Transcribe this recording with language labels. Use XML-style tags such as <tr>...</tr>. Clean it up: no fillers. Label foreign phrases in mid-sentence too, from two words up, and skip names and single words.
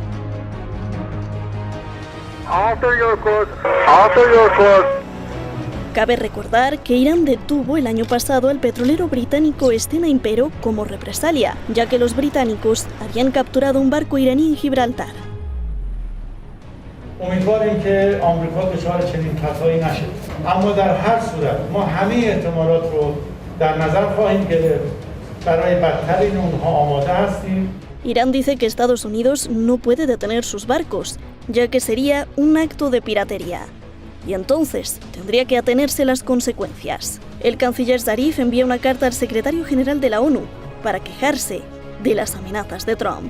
<es>Cabe recordar que Irán detuvo el año pasado al petrolero británico Stena Impero como represalia, ya que los británicos habían capturado un barco iraní en Gibraltar.</es> <fa>امیدواریم که آمریکا دچار چنین خطایی نشه اما در هر صورت ما همه احتمالات رو در نظر خواهیم گرفت برای بدترین اونها آماده هستیم.</fa> <es>Irán dice que Estados Unidos no puede detener sus barcos, ya que sería un acto de piratería. Y entonces tendría que atenerse las consecuencias. El canciller Zarif envía una carta al secretario general de la ONU para quejarse de las amenazas de Trump.</es>